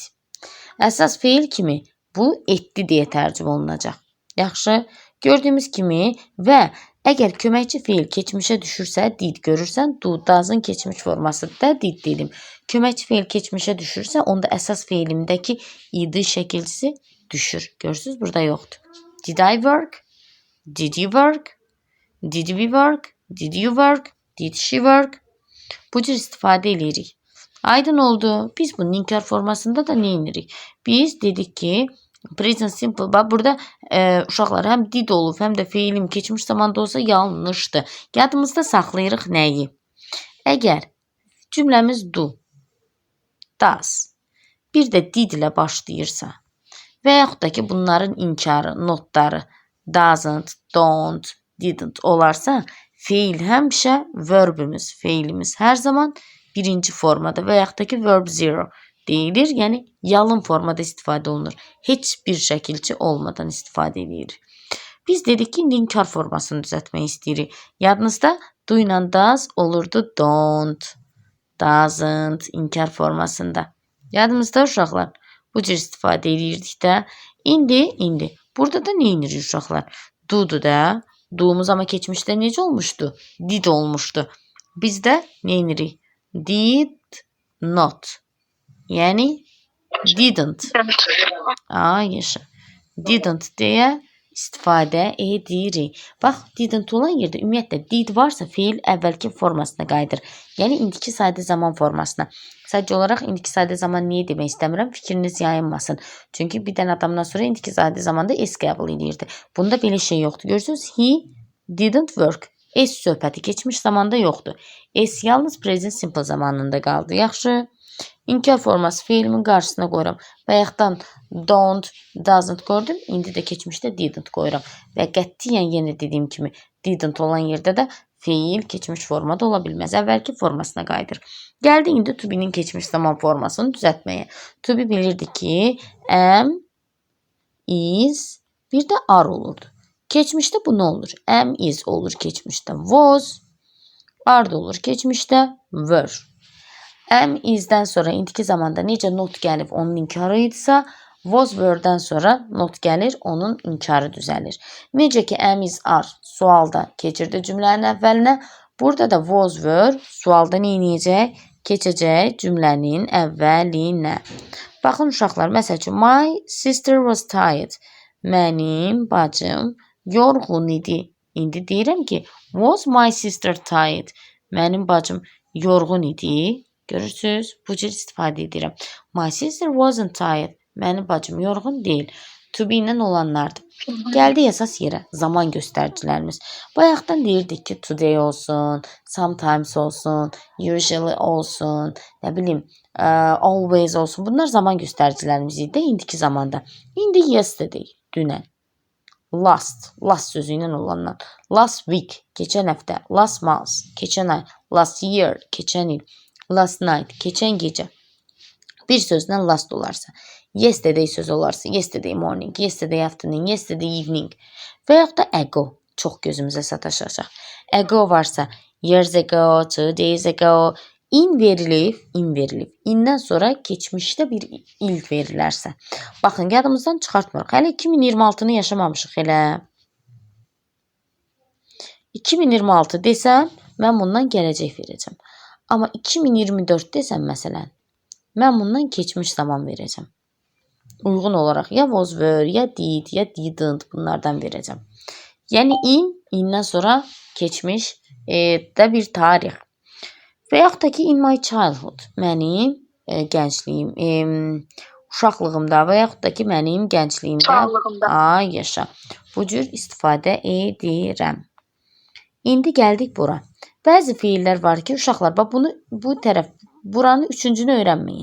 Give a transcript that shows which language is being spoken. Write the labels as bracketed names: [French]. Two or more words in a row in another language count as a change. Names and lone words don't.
[Azerbaijani] Əsas feil kimi bu etdi deyə tərcümə olunacaq. Yaxşı, gördüyümüz kimi və əgər köməkçi feil keçmişə düşürsə, did görürsən, [English] do, does'ın [Azerbaijani] keçmiş formasıdır da did dedim. Köməkçi feil keçmişə düşürsə, onda əsas feilimdəki id şəkilçisi düşür. Görürsünüz, burada yoxdur. [English] Did I work? Did you work? Did we work? Did you work? Did she work? [Azerbaijani] Bu cür istifadə edirik. Aydın oldu. Biz bunun inkar formasında da nə edirik? Biz dedik ki, [English] present simple, [Azerbaijani] burada uşaqlar həm did olub, həm də feilim keçmiş zamanda olsa yanlışdır. Yadımızda saxlayırıq nəyi? Əgər Cümləmiz [English] do, does. [Azerbaijani] Bir də did ilə başlayırsa və yaxud da ki, bunların inkarı, notları [English] doesn't, don't, didn't [Azerbaijani] olarsa, feil həmişə verbimiz, feilimiz hər zaman birinci formada və yaxud da ki, [English] verb zero [Azerbaijani] deyilir. Yəni, yalın formada istifadə olunur. Heç bir şəkilçi olmadan istifadə edilir. Biz dedik ki, indi inkar formasını düzəltmək istəyirik. Yadınızda do ilə does olurdu [English] don't, doesn't [Azerbaijani] inkar formasında. Yadımızda uşaqlar. Bu cür istifadə edirdik də. İndi burada da nə edirik uşaqlar? Do'dur da. Do'muz amma keçmişdə necə olmuşdu? Did olmuşdu. Biz də nə edirik? [English] Did not. [Azerbaijani] Yəni didn't. Yaşa. Didn't deyə istifadə edirik. Bax, didn't olan yerdə ümumiyyətlə did varsa feil əvvəlki formasına qayıdır. Yəni indiki sadə zaman formasına. Sadəcə olaraq indiki sadə zaman niyə demək istəmirəm? Fikriniz yayınmasın. Çünki bir dənə adamdan sonra indiki sadə zamanda s qəbul edirdi. Bunda belə şey yoxdur. Görürsünüz? [English] He didn't work. [Azerbaijani] S söhbəti keçmiş zamanda yoxdur. S yalnız [English] present simple [Azerbaijani] zamanında qaldı. Yaxşı. İnkar forması feilimin qarşısına qoyuram. Bayaqdan [English] don't, doesn't [Azerbaijani] qoydum. İndi də keçmişdə didn't qoyuram. Və qətiyyən yenə dediyim kimi didn't olan yerdə də feil keçmiş formada ola bilməz. Əvvəlki formasına qayıdır. Gəldi indi [English] to be'nin [Azerbaijani] keçmiş zaman formasını düzəltməyə. [English] To be [Azerbaijani] bilirdi ki [English] am, is, [Azerbaijani] bir də are olurdu. Keçmişdə bu nə olur? [English] Am, is [Azerbaijani] olur keçmişdə. [English] Was, are [Azerbaijani] da olur keçmişdə. Were. [English] Am, is'dən [Azerbaijani] sonra indiki zamanda necə not gəlib onun inkarı idisə, [English] was, were'dən [Azerbaijani] sonra not gəlir, onun inkarı düzəlir. Necə ki, [English] am, is, are [Azerbaijani] sualda keçirdi cümlənin əvvəlinə, burada da [English] was, were [Azerbaijani] sualda nə edəcək? Keçəcək cümlənin əvvəlinə. Baxın uşaqlar, məsəl üçün, [English] my sister was tired. [Azerbaijani] Mənim bacım yorğun idi. İndi deyirəm ki, [English] was my sister tired? [Azerbaijani] Mənim bacım yorğun idi. Görürsünüz, bu cür istifadə edirəm. [English] My sister wasn't tired. [Azerbaijani] Mənim bacım yorğun deyil. [English] To be [Azerbaijani] ilə olanlardır. Gəldi əsas yerə, zaman göstəricilərimiz. Bayaqdan deyirdik ki, today olsun, sometimes olsun, usually olsun, nə bilim, always olsun. Bunlar zaman göstəricilərimiz idi indiki zamanda. İndi yesterday, dünən. Last sözü ilə olanlar. [English] Last week, [Azerbaijani] keçən həftə. [English] Last month, [Azerbaijani] keçən ay. [English] Last year, [Azerbaijani] keçən il. [English] Last night, [Azerbaijani] keçən gecə. Bir sözlə last olarsa, yesterday sözü olarsa, [English] yesterday morning, yesterday afternoon, yesterday evening [Azerbaijani] və yaxud da ago çox gözümüzə sataşacaq. Ago varsa, [English] years ago, 2 days ago, in verilib. [Azerbaijani] İndən sonra keçmişdə bir il verilərsə. Baxın, yadımızdan çıxartmırıq. Hələ 2026-nı yaşamamışıq elə. 2026 desəm, mən bundan gələcək verəcəm. Amma 2024 desəm məsələn, mən bundan keçmiş zaman verəcəm. Uyğun olaraq ya [English] was, were, [Azerbaijani] ya did, ya didn't bunlardan verəcəm. Yəni indən sonra keçmiş də bir tarix. Və yaxud da ki, [English] in my childhood, [Azerbaijani] mənim gəncliyim, uşaqlığımda və yaxud da ki, mənim gəncliyimdə yaşa. Bu cür istifadə edirəm. İndi gəldik bura. Bəzi feillər var ki, uşaqlar, bu tərəf, buranı üçüncünü öyrənməyin.